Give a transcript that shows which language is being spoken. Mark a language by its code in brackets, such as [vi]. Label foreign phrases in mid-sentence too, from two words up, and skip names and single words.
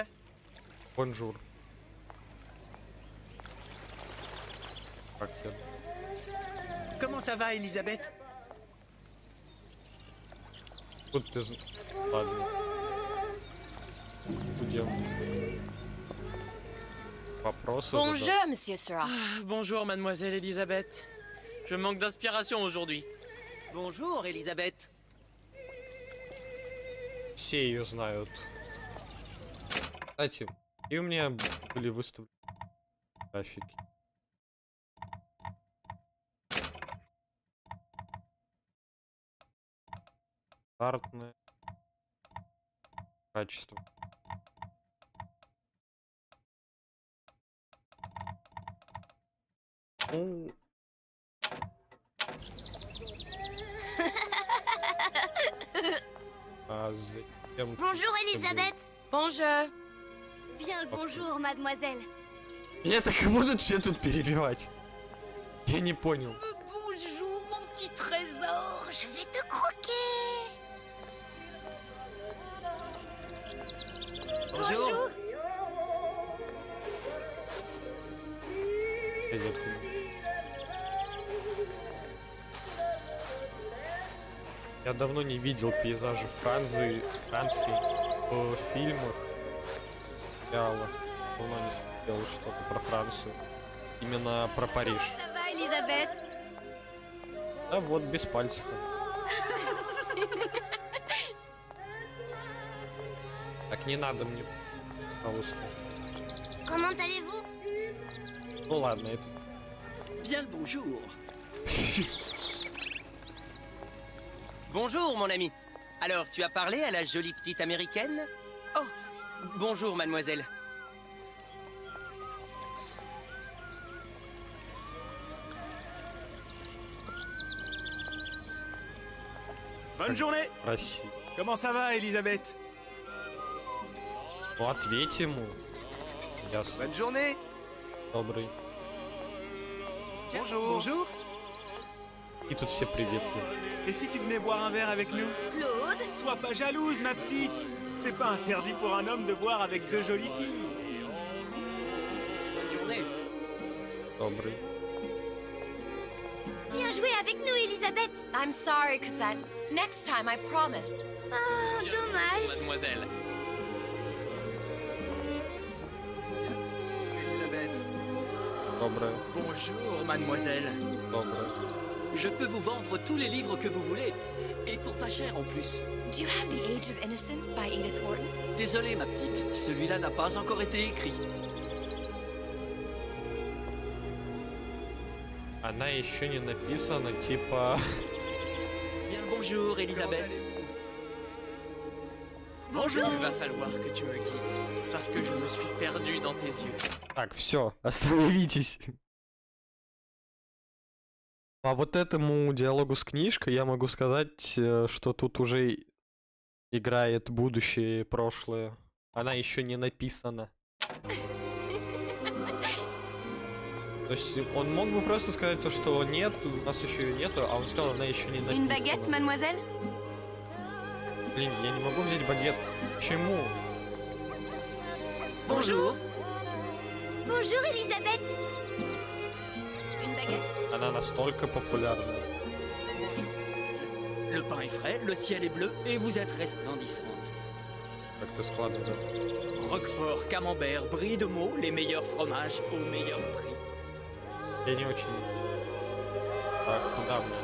[ru] Бонжур. Так, [fr] Comment Comment ça va, Elisabeth? [ru] Тут ты... Ладно. Будем... Вопросы [fr] Bonjour, [ru] задавать. [fr] Monsieur Surratt. Bonjour, mademoiselle Elisabeth. Je manque d'inspiration aujourd'hui. Bonjour, Elisabeth. [ru] Все ее знают. Кстати, и у меня были выставлены графики. Стартное качество. Ну, а затем... [fr] Bonjour Elisabeth. Bonjour. Bien le bonjour, mademoiselle. [ru] Я так и будут все тут перебивать. Я не понял. [fr] Bonjour, mon petit trésor. Je vais te croquer. Bonjour. [ru] Пойдёт хуйня. Я давно не видел пейзажи Франции в фильмах. Я давно не смотрел что-то про Францию. Именно про Париж. [fr] Ça va, Elisabeth? [ru] Да вот, без пальцев. Так не надо мне, пожалуйста. [fr] Comment allez-vous? [ru] Ну ладно, это... [fr] Bien le bonjour. Bonjour, mon ami. Alors, tu as parlé à la jolie petite américaine? Oh, bonjour, mademoiselle. Bonne journée. [ru] Россия. [fr] Comment ça va, Elisabeth? [ru] Ну ответь ему. Ясно. [fr] Bonne journée. [ru] Добрый. [fr] Bonjour. Bonjour. [ru] И тут все приветливы. [fr] Et si tu venais boire un verre avec nous? Claude? Sois pas jalouse, ma petite. C'est pas interdit pour un homme de boire avec deux jolies filles. Bonne journée. [ru] Добрый. [fr] Viens jouer avec nous, Elisabeth. [en] I'm sorry, Cosette. Next time, I promise. [fr] Oh, dommage. Mademoiselle. Elisabeth. [ru] Добрый. [fr] Bonjour, mademoiselle. [ru] Добрый. [fr] Je peux vous vendre tous les livres que vous voulez. Et pour pas cher en plus. [en] Do you have The Age of Innocence by Edith Wharton? [fr] Désolé, ma petite. Celui-là n'a pas encore été écrit. [ru] Она еще не написана, типа... [fr] Bien le bonjour, Elisabeth. Bonjour. Il va falloir que tu me guides. Parce que je me suis perdu dans tes yeux. [ru] Так, все, остановитесь. По вот этому диалогу с книжкой я могу сказать, что тут уже играет будущее и прошлое. Она еще не написана. То есть он мог бы просто сказать то, что нет, у нас еще ее нету, а он сказал, она еще не написана. [fr] Une baguette, mademoiselle? [ru] Блин, я не могу взять багет. Почему? [fr] Bonjour. Bonjour, Elisabeth. Une baguette? [ru] Она настолько популярна. [fr] Le pain est frais, le ciel est bleu et vous êtes resplendissante. [ru] Как-то складно, да. [fr] Roquefort, camembert, brie de Meaux, les meilleurs fromages au meilleur prix. [ru] Я не очень... Так, куда мне?